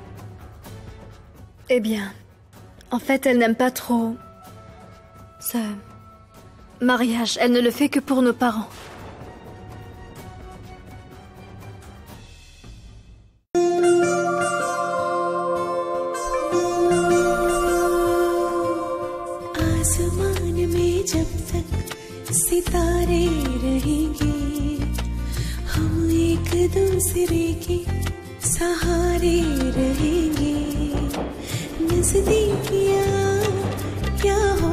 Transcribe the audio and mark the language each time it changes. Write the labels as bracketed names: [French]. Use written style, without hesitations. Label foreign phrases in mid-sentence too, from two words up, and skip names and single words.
[French] Eh bien, en fait, elle n'aime pas trop ce mariage. Elle ne le fait que pour nos parents. [Hindi] आसमान में जब तक सितारे रहेंगे हम एक दूसरे के सहारे रहेंगे नजदीकियां क्या